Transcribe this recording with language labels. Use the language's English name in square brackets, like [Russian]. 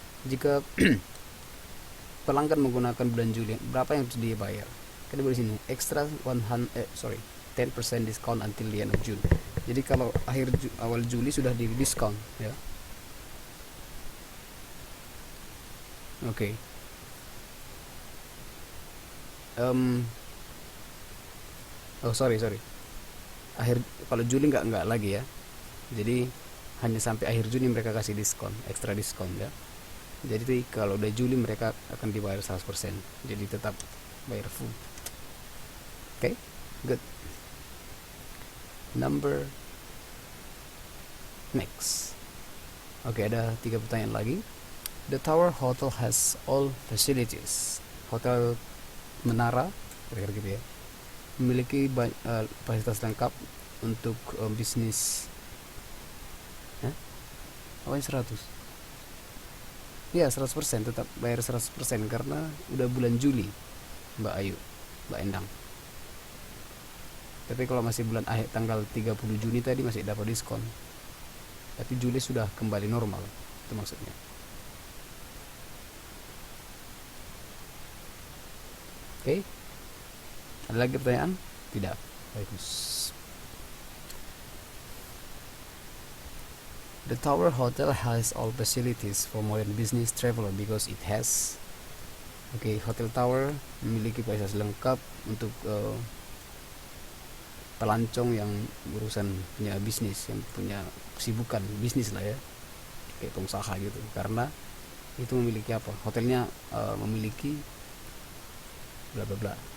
[Indonesian] Jika pelanggan menggunakan bulan Juli, berapa yang harus dia bayar? Kan di sini [English] extra 10% discount until the end of June. [Indonesian] Jadi kalau awal Juli sudah di diskon ya. Oke. [English] Sorry. [Indonesian] Kalau Juli nggak lagi ya. Jadi hanya sampai akhir Juni mereka kasih diskon, ekstra diskon ya. Jadi kalau udah Juli mereka akan dibayar 100%. Jadi tetap bayar full. Oke, good. [English] Number next. [Indonesian] Oke, ada 3 pertanyaan lagi. [English] The Tower Hotel has all facilities. [Indonesian] Hotel Menara, kira-kira gitu ya, memiliki fasilitas lengkap untuk bisnis. Apa yang 100? Ya, 100%, tetap bayar 100% karena udah bulan Juli, Mbak Ayu, Mbak Endang. Tapi kalau masih bulan akhir tanggal 30 Juni tadi masih dapat diskon. Tapi Juli sudah kembali normal, itu maksudnya. Oke. Ada lagi pertanyaan? Tidak. Bagus. [English] The Tower Hotel has all facilities for modern business traveler because it has. [Indonesian] Hotel Tower memiliki fasilitas lengkap untuk pelancong yang urusan punya bisnis, yang punya kesibukan bisnis lah ya, kayak pengusaha gitu. Karena itu memiliki apa? Hotelnya memiliki bla bla bla.